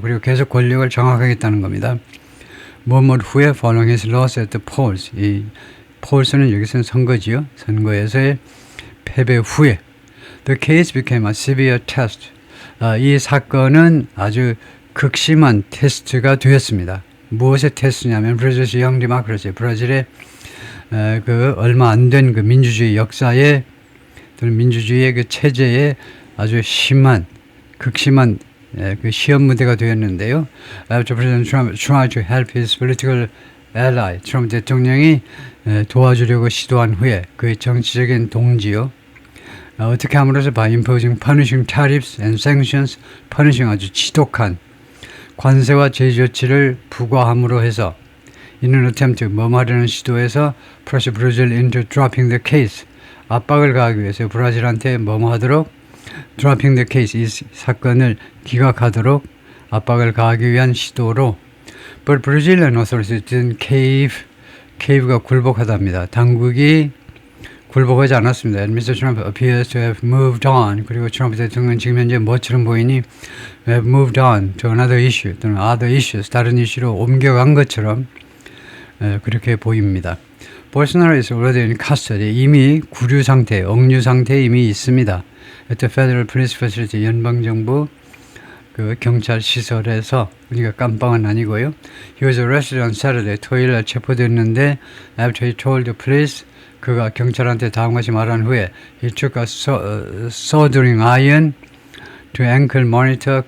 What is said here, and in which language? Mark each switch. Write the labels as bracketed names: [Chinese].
[Korean] 그리고 계속 권력을 장악하겠다는 겁니다. 뭐뭐 후에 [English] following his loss at the polls. [Korean] 이 폴스는 여기서는 선거지요. 선거에서의 패배 후에 [English] the case became a severe test. [Korean] 이 사건은 아주 극심한 테스트가 되었습니다. 무엇의 테스트냐면 브라질의 [English] 영 디모크라시, [Korean] 브라질의 그 얼마 안 된 그 민주주의 역사에 민주주의의 그 체제에 아주 심한, 극심한 그 시험 무대가 되었는데요. [English] After President Trump tried to help his political ally, [Korean] 트럼프 대통령이 도와주려고 시도한 후에 그의 정치적인 동지요. 어떻게 함으로써 [English] by imposing punishing tariffs and sanctions, punishing [Korean] 아주 지독한 관세와 제재 조치를 부과함으로 해서 [English] 이는 attempt [Korean] 뭐뭐 하려는 시도에서 [English] pressure Brazil into dropping the case. [Korean] 압박을 가하기 위해서 브라질한테 뭐뭐 하도록 [English] dropping the case [Korean] 이 사건을 기각하도록 압박을 가하기 위한 시도로 [English] but Brazilian authorities didn't cave [Korean] 가 굴복하답니다. 당국이 굴복하지 않았습니다. [English] And Mr. Trump appears to have moved on. [Korean] 그리고 트럼프 대통령은 지금 현재 뭐처럼 보이니 [English] have moved on to another issue 또는 other issues [Korean] 다른 이슈로 옮겨간 것처럼 그렇게 보입니다. [English] Bolsonaro is already in custody. [Korean] 이미 구류 상태, 억류 상태에 이미 있습니다. [English] At the Federal Police Facility, [Korean] 연방정부 그 경찰 시설에서, 그러니까 깜빵은 아니고요. [English] He was arrested on Saturday. [Korean] 토요일에 체포됐는데 [English] after he told the police, [Korean] 그가 경찰한테 다음과 같이 말한 후에 [English] he took a soldering iron to ankle monitor.